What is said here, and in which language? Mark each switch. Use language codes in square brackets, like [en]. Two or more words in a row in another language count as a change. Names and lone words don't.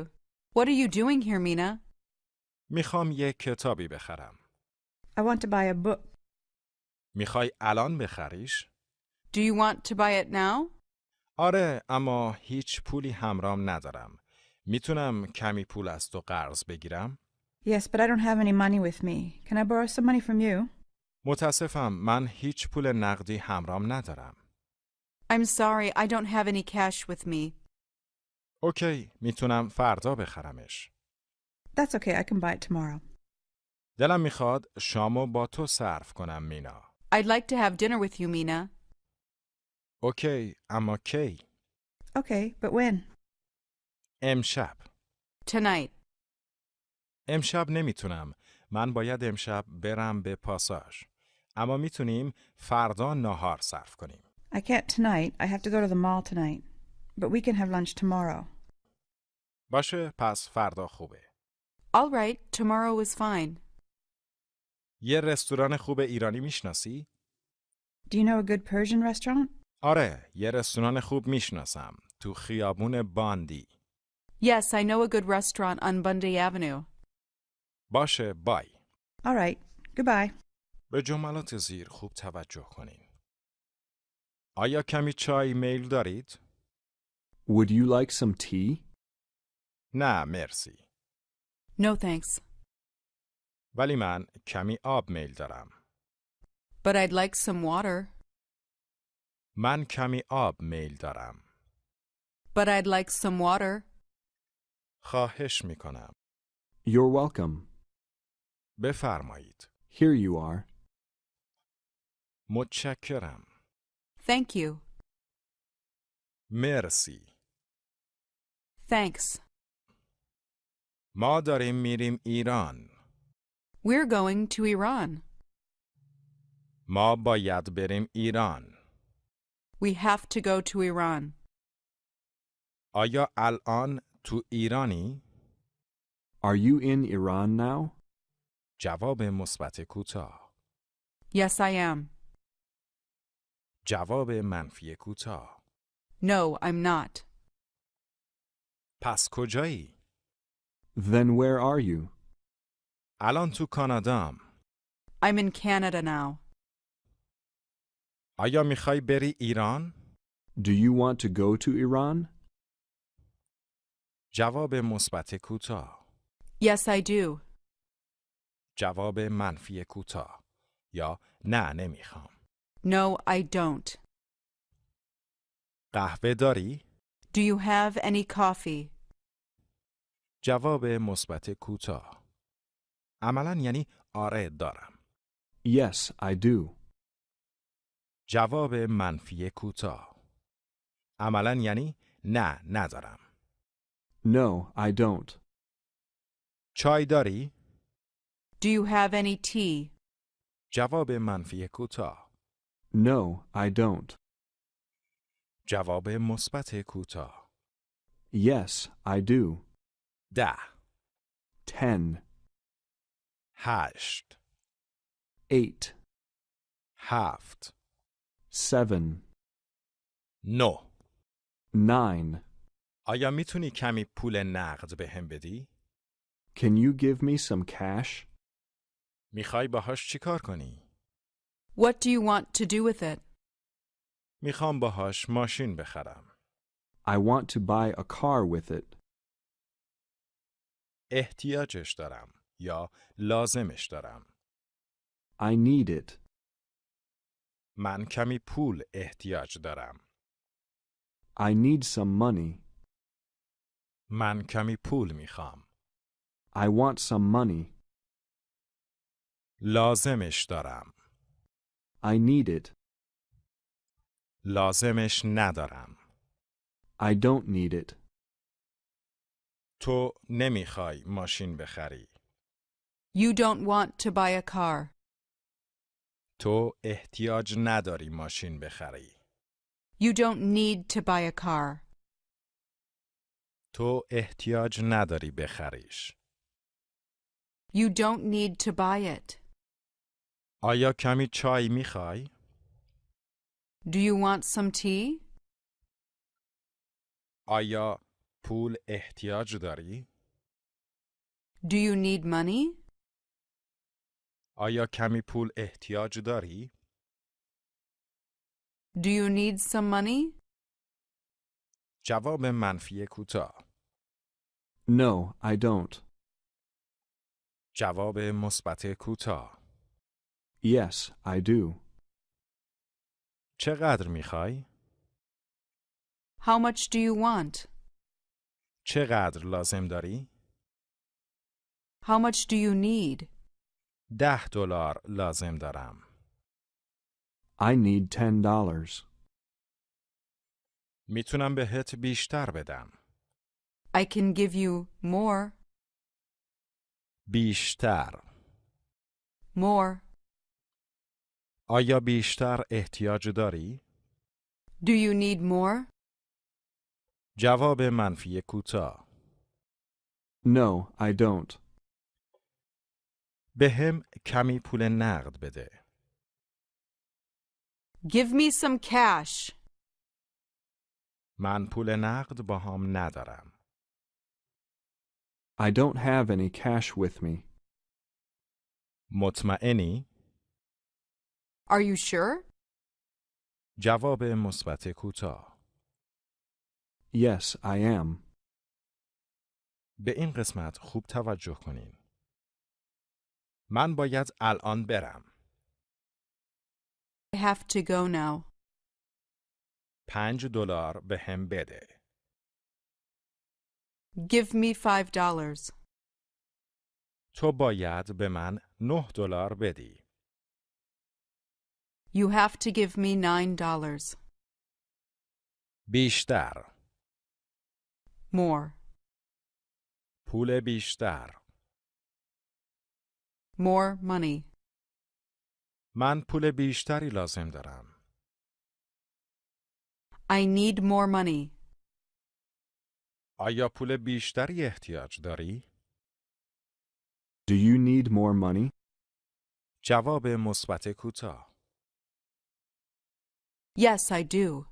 [en] What are you doing here, Mina? [fa] میخوام یک کتابی بخرم. [en] I want to buy a book. [fa] میخوای الان بخریش؟ [en] Do you want to buy it now? [fa] آره، اما هیچ پولی همرام ندارم. میتونم کمی پول از تو قرض بگیرم؟ [en] Yes, but I don't have any money with me. Can I borrow some money from you? [fa] متاسفم، من هیچ پول نقدی همرام ندارم. [en] I'm sorry, I don't have any cash with me. [fa] اوکی، میتونم فردا بخرمش. [en] That's okay, I can buy it tomorrow. [fa] دلم میخواد شامو با تو صرف کنم مینا. [en] I'd like to have dinner with you, Mina. [fa] اوکی، اما کی؟ [en] Okay, but when? [fa] امشب. [en] Tonight. [fa] امشب نمیتونم. من باید امشب برم به پاساژ. اما میتونیم فردا ناهار صرف کنیم. [en] I can't tonight. I have to go to the mall tonight. But we can have lunch tomorrow. [fa] باشه، پس فردا خوبه. [en] All right, tomorrow is fine. [fa] یه رستوران خوب ایرانی میشناسی؟ [en] Do you know a good Persian restaurant? [fa] آره، یه رستوران خوب میشناسم. تو خیابون باندی. [en] Yes, I know a good restaurant on Bundy Avenue. [fa] باشه، بای. [en] All right, goodbye. [fa] به جملات زیر خوب توجه کنین. آیا کمی چای میل دارید؟ [en] Would you like some tea? [fa] نه، مرسی. [en] No thanks. [fa] ولی من کمی آب میل دارم. [en] But I'd like some water. [fa] من کمی آب میل دارم. [en] But I'd like some water. [fa] خواهش میکنم. [en] You're welcome. [fa] بفرمایید. [en] Here you are. [fa] متشکرم. [en] Thank you. [fa] مرسی. [en] Thanks. [fa] ما داریم میریم ایران. [en] We're going to Iran. [fa] ما باید بریم ایران. [en] We have to go to Iran. [fa] آیا الان تو ایرانی؟ [en] Are you in Iran now? [fa] جواب مثبت کوتاه. [en] Yes, I am. [fa] جواب منفی کوتاه. [en] No, I'm not. [fa] پس کجایی؟ [en] Then where are you? [fa] الان تو کانادام. [en] I'm in Canada now. [fa] آیا میخوای بری ایران؟ [en] Do you want to go to Iran? [fa] جواب مثبت کوتاه. [en] Yes, I do. [fa] جواب منفی کوتاه. یا نه نمیخوام. [en] No, I don't. [fa] قهوه داری؟ [en] Do you have any coffee? [fa] جواب مثبت کوتاه. عملاً یعنی آره دارم. [en] Yes, I do. [fa] جواب منفی کوتاه. عملاً یعنی نه ندارم. [en] No, I don't. [fa] چای داری؟ [en] Do you have any tea? [fa] جواب منفی کوتاه. [en] No, I don't. [fa] جواب مثبت کوتاه. [en] Yes, I do. 10 10, 8 8, 7 7, 9 9. [fa] آیا میتونی کمی پول نقد بهم بدی؟ [en] Can you give me some cash? [fa] میخوای باهاش چی کار کنی؟ [en] What do you want to do with it? [fa] میخوام باهاش ماشین بخرم. [en] I want to buy a car with it. [fa] احتیاجش دارم یا لازمش دارم. [en] I need it. [fa] من کمی پول احتیاج دارم. [en] I need some money. [fa] من کمی پول میخوام. [en] I want some money. [fa] لازمش دارم. [en] I need it. [fa] لازمش ندارم. [en] I don't need it. [fa] تو نمیخوای ماشین بخری. [en] You don't want to buy a car. [fa] تو احتیاج نداری ماشین بخری. [en] You don't need to buy a car. [fa] تو احتیاج نداری بخریش. [en] You don't need to buy it. [fa] آیا کمی چای میخوای؟ [en] Do you want some tea? [fa] آیا پول احتیاج داری؟ [en] Do you need money? [fa] آیا کمی پول احتیاج داری؟ [en] Do you need some money? [fa] جواب منفی کوتاه. [en] No, I don't. [fa] جواب مثبت کوتاه. [en] Yes, I do. [fa] چقدر میخوای؟ [en] How much do you want? [fa] چقدر لازم داری؟ [en] How much do you need? [fa] $10 لازم دارم. [en] I need $10. [fa] میتونم بهت بیشتر بدم. [en] I can give you more. [fa] بیشتر. [en] More. [fa] آیا بیشتر احتیاج داری؟ [en] Do you need more? [fa] جواب منفی کوتاه. [en] No, I don't. [fa] بهم کمی پول نقد بده. [en] Give me some cash. [fa] من پول نقد باهام ندارم. [en] I don't have any cash with me. [fa] مطمئنی؟ [en] Are you sure? [fa] جواب مثبت کوتاه. [en] Yes, I am. [fa] به این قسمت خوب توجه کنین. من باید الان برم. [en] I have to go now. [fa] $5 بهم بده. [en] Give me $5. [fa] تو باید به من $9 بدی. [en] You have to give me $9. [fa] بیشتر. [en] More. [fa] پول بیشتر. [en] More money. [fa] من پول بیشتری لازم دارم. [en] I need more money. [fa] آیا پول بیشتری احتیاج داری؟ [en] Do you need more money? [fa] جواب مثبت کوتاه. [en] Yes, I do.